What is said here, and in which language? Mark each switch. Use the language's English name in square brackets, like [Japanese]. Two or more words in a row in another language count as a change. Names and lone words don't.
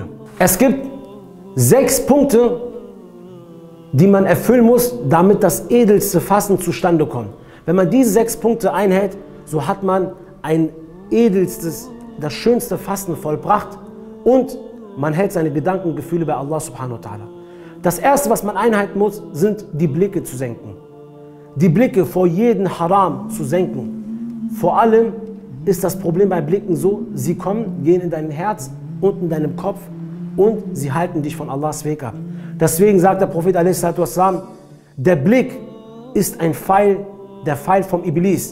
[German] Es gibt 6 Punkte, die man erfüllen muss, damit das edelste Fasten zustande kommt. Wenn man diese 6 Punkte einhält, so hat man ein edelstes, das schönste Fasten vollbracht und man hält seine Gedanken und Gefühle bei Allah [Arabic] سبحانه وتعالى. [German] Das erste, was man einhalten muss, sind die Blicke zu senken. die Blicke vor jedem Haram zu senken. Vor allem ist das Problem bei Blicken so, sie kommen, gehen in dein Herz und in deinem Kopf und sie halten dich von Allahs Weg ab. Deswegen sagt der Prophet a.s., der Blick ist ein Pfeil, der Pfeil vom Iblis.